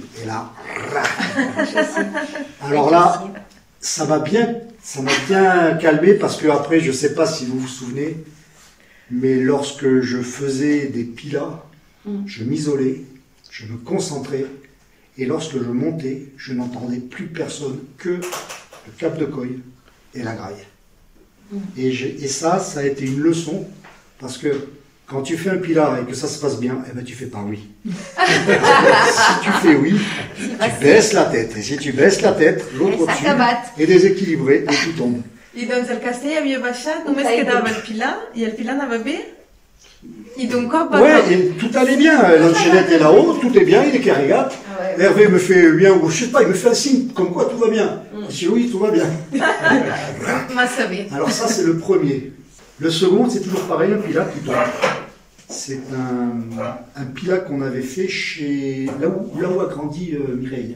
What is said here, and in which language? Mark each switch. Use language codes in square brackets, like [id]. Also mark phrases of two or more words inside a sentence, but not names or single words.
[fr] Et là, alors là, ça m'a bien calmé parce que après, je sais pas si vous vous souvenez, mais lorsque je faisais des pilas, je m'isolais, je me concentrais, et lorsque je montais, je n'entendais plus personne que le [ca] cap de coille [fr] et la graille. Et ça a été une leçon, parce que quand tu fais un pilar et que ça se passe bien, eh ben tu fais pas oui. Si tu fais oui, tu baisses la tête. Et si tu baisses la tête, l'autre au-dessus est déséquilibré et tout tombe. [ca] I doncs el castell havia baixat, només quedava el pilar, i el pilar anava bé, i d'un cop va... [fr] Ouais, et tout allait bien. L'enchaînette est là-haut, tout est bien, il est carrégate. Hervé me fait bien, ou je sais pas, il me fait un signe comme quoi tout va bien. Je dis oui, tout va bien. Alors ça, c'est le premier. Le second, c'est toujours pareil, un pilat qui tombe. C'est un pilat qu'on avait fait là où a grandi Mireille.